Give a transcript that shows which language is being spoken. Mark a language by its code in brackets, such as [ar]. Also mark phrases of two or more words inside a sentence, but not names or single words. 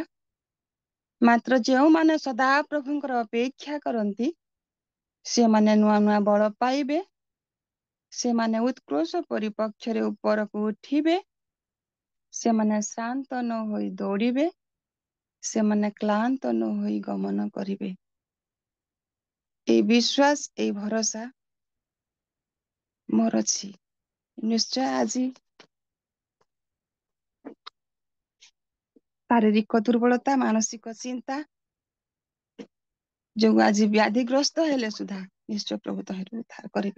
[or] ମାତ୍ର ଯେଉଁମାନେ ସଦା ପ୍ରଭୁଙ୍କର ଅପେକ୍ଷା କରନ୍ତି, ସେମାନେ ନୂଆ ନୂଆ ବଳ ପାଇବେ। ସେମାନେ ଉତ୍କର୍ଷ ପରିପକ୍ଷରେ ଉପରକୁ ଉଠିବେ। ସେମାନେ ଶ୍ରାନ୍ତ ନ ହୋଇ ଦୌଡ଼ିବେ। ସେମାନେ କ୍ଳାନ୍ତ ନ ହୋଇ ଗମନ କରିବେ। ଏଇ ବିଶ୍ୱାସ, ଏଇ ଭରସା ମୋର ଅଛି। ନିଶ୍ଚୟ ଆଜି ଶାରୀରିକ ଦୁର୍ବଳତା, ମାନସିକ ଚିନ୍ତା ଯୋଗୁ ଆଜି ବ୍ୟାଧିଗ୍ରସ୍ତ ହେଲେ ସୁଦ୍ଧା ନିଶ୍ଚୟ ପ୍ରଭୁ ତହିଁରୁ ଉଦ୍ଧାର କରିବେ।